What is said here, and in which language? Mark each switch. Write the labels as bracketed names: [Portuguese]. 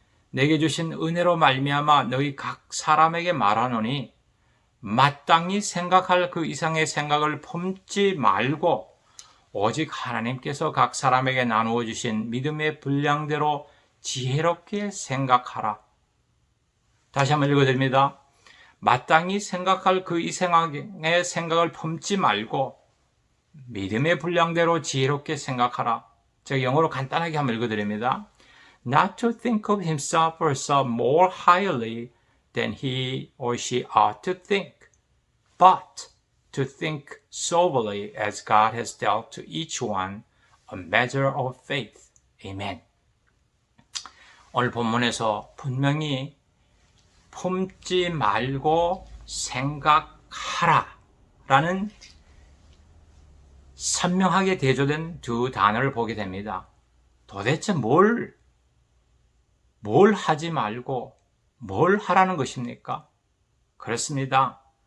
[Korean] 내게 주신 은혜로 말미암아 너희 각 사람에게 말하노니 마땅히 생각할 그 이상의 생각을 품지 말고 오직 하나님께서 각 사람에게 나누어 주신 믿음의 분량대로 지혜롭게 생각하라. 다시 한번 읽어드립니다. 마땅히 생각할 그 이상의 생각을 품지 말고 믿음의 분량대로 지혜롭게 생각하라. 제가 영어로 간단하게 한번 읽어드립니다. [English] Not to think of himself or herself more highly than he or she ought to think, but to think soberly as God has dealt to each one a measure of faith. Amen. [Korean] 오늘 본문에서 분명히 품지 말고 생각하라 라는 선명하게 대조된 두 단어를 보게 됩니다. 도대체 뭘 하지 말고 뭘 하라는 것입니까? 그렇습니다.